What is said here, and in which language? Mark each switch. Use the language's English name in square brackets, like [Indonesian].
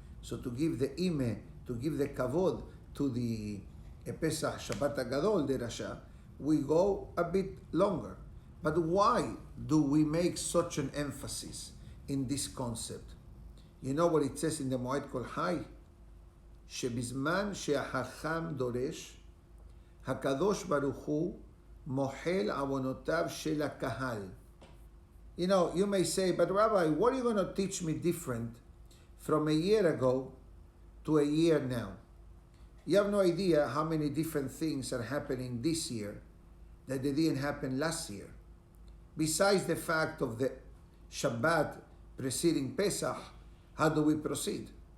[English] So to give the ime, to give the kavod to the Pesach Shabbat Gadol, the Rasha, we go a bit longer. But why do we make such an emphasis in this concept? You know what it says in the Moed Kol Hai? [Hebrew] שבזמן שהחכם דורש, הקדוש ברוך הוא מוחל עוונותיו של הקהל. [English] You know, you may say, but Rabbi, what are you going to teach me different from a year ago to a year now? You have no idea how many different things are happening this year that they didn't happen last year. Besides the fact of the Shabbat preceding Pesach, how do we proceed?